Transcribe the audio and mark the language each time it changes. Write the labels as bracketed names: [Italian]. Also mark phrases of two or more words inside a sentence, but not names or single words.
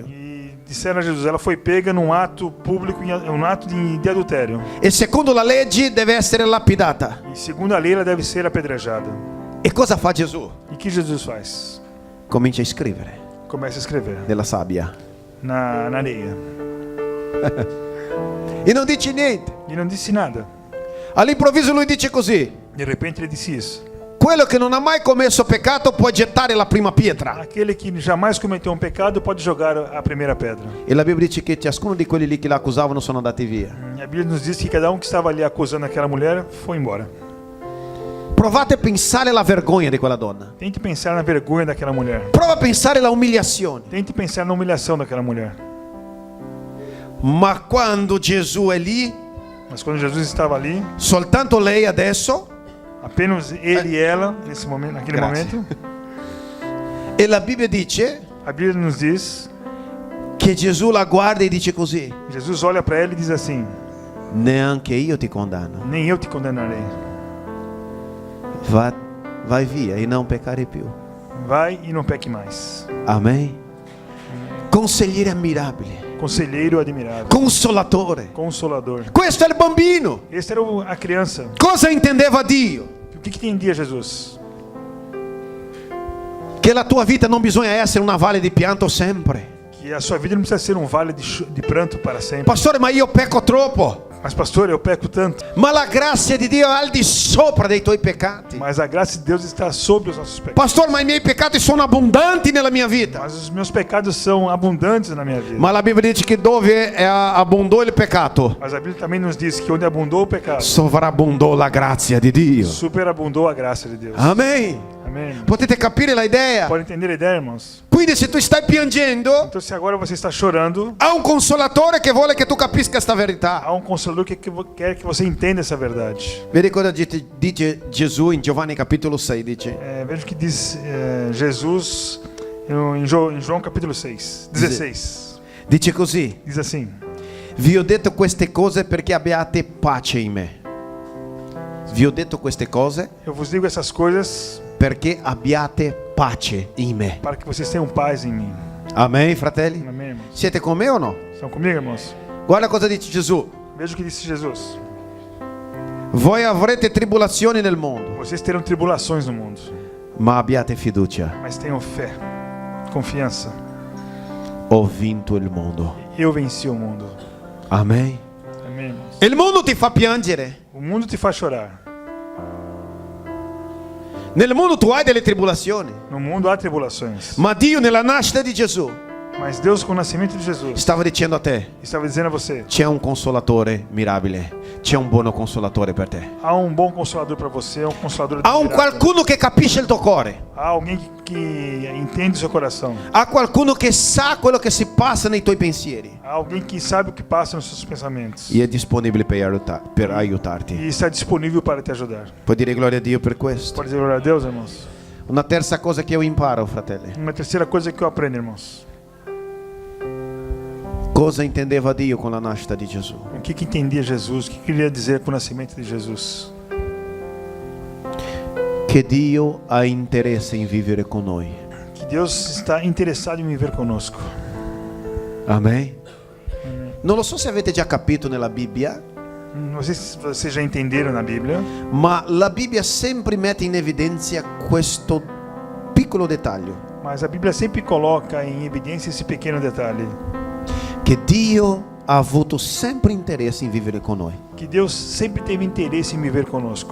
[Portuguese] e disseram a Jesus, ela foi pega num ato público, um ato de adultério. [Italian] E secondo la legge deve essere lapidata. [Portuguese] E segundo a lei ela deve ser apedrejada. [Italian] E cosa fa Gesù? [Portuguese] E o que Jesus faz? [Italian] Comincia a scrivere [Portuguese] Começa a escrever [Italian] nella sabbia [Portuguese] na areia. [Italian] e non dice niente. [Portuguese] E não disse nada. [Italian] All'improvviso lui dice così: [Portuguese] De repente ele disse isso. [Italian] quello che non ha mai commesso peccato può gettare la prima pietra. [Portuguese] Aquele que jamais cometeu um pecado pode jogar a primeira pedra. [Italian] E la Bibbia dice che ciascuno di quelli lì che la accusavano sono andati via. [Portuguese] E a Bíblia nos diz que cada que estava ali acusando aquela mulher foi embora. [Italian] Provate a pensare alla vergogna di quella donna. [Portuguese] Tente pensar na vergonha daquela mulher. [Italian] Prova a pensare alla umiliazione. [Portuguese] Tente pensar na humilhação daquela mulher. [Italian] Ma quando Gesù è lì, [Portuguese] Mas quando Jesus estava ali, [Italian] soltanto lei adesso, [Portuguese] apenas ele e ela, nesse momento, naquele [Italian] Grazie. [Portuguese] momento, [Italian] e la Bibbia dice [Portuguese] a Bíblia nos diz, [Italian] che Gesù la guarda e dice così: [Portuguese] Jesus olha para ela e diz assim: [Italian] neanche io ti condanno. [Portuguese] nem eu te condenarei. [Italian] Vai via e non peccare più. [Portuguese] Vai e não peque mais. [Italian] Amen. Consigliere ammirabile, [Portuguese] Conselheiro admirável, [Italian] consolatore. [Portuguese] consolador. [Italian] Questo è il bambino. [Portuguese] Esse era a criança. [Italian] Cosa intendeva Dio? [Portuguese] O que entendia Jesus? [Italian] Che la tua vita non bisogna essere una valle di pianto sempre. [Portuguese] Que a sua vida não precisa ser um vale de pranto para sempre. [Italian] Pastore, ma io pecco troppo. [Portuguese] Mas pastor, eu peco tanto. [Italian] Ma la grazia di Dio è al di sopra dei tuoi peccati. [Portuguese] Mas a graça de Deus está sobre os nossos pecados. Pastor, [Italian] ma i miei peccati sono abbondanti nella mia vita. [Portuguese] Mas os meus pecados são abundantes na minha vida. [Italian] Ma la Bibbia dice che dove abbondò il peccato, [Portuguese] Mas a Bíblia também nos diz que onde abundou o pecado, [Italian] sovrabbondò la grazia di Dio. [Portuguese] superabundou a graça de Deus. [Italian] Amen. [Portuguese] Amém. [Italian] Potete capire la idea? [Portuguese] Pode entender a ideia, irmãos? [Italian] Quindi se tu stai piangendo, [Portuguese] Então, se agora você está chorando, [Italian] há un consolatore che vuole che tu capisca questa verità. [Portuguese] há um consolador que quer que você entenda essa verdade. [Italian] Vedi cosa dice Gesù in Giovanni capitolo 6, dice: [Portuguese] Veja o que diz Jesus em João capítulo 6, 16. [Italian] dice così: [Portuguese] Diz assim: [Italian] vi ho detto queste cose perché abbiate pace in me. Vi ho detto queste cose [Portuguese] eu vos digo essas coisas [Italian] perché abbiate pace in me. [Portuguese] para que vocês tenham paz em mim. [Italian] Amen, fratelli? [Portuguese] Amém, irmãos? [Italian] Siete con me o no? [Portuguese] Estão comigo, irmãos? [Italian] Guarda cosa dice Gesù: [Portuguese] Veja o que disse Jesus. [Italian] voi avrete tribolazioni nel mondo, [Portuguese] Vocês terão tribulações no mundo, [Italian] ma abbiate fiducia. [Portuguese] mas tenham fé, confiança. [Italian] Ho vinto il mondo. [Portuguese] Eu venci o mundo. [Italian] Amen. [Portuguese] Amém, irmãos? [Italian] Il mondo ti fa piangere. [Portuguese] O mundo te faz chorar. [Italian] Nel mondo tu hai delle tribolazioni, [Portuguese] No mundo há tribulações. [Italian] ma Dio nella nascita di Gesù [Portuguese] Mas Deus, com o nascimento de Jesus, [Italian] stava dicendo a te: [Portuguese] estava dizendo a você: [Italian] c'è un consolatore mirabile, c'è un buono consolatore per te. [Portuguese] há um bom consolador para você, um consolador Há un admirável. [Italian] qualcuno che capisce il tuo cuore. [Portuguese] Há alguém que entende o seu coração. [Italian] Há qualcuno che sa quello che si passa nei tuoi pensieri [Portuguese] Há alguém que sabe o que passa nos seus pensamentos. [Italian] e è disponibile per aiutarti. [Portuguese] E está disponível para te ajudar. [Italian] Puoi dire gloria a Dio per questo? [Portuguese] Pode dizer glória a Deus, irmãos? [Italian] Una terza cosa che io imparo, fratelli: [Portuguese] Uma terceira coisa que eu aprendo, irmãos. [Italian] Cosa intendeva Dio con la nascita di Gesù? [Portuguese] O que entendia Jesus? O que queria dizer com o nascimento de Jesus? [Italian] Che Dio ha interesse in vivere con noi. [Portuguese] Que Deus está interessado em viver conosco. [Italian] Amen. Non lo so se avete già capito nella Bibbia, [Portuguese] Não sei se vocês já entenderam na Bíblia, [Italian] ma la Bibbia sempre mette in evidenza questo piccolo dettaglio, [Portuguese] mas a Bíblia sempre coloca em evidência esse pequeno detalhe. [Italian] che Dio ha avuto sempre interesse in vivere con noi. [Portuguese] Que Deus sempre teve interesse em viver conosco.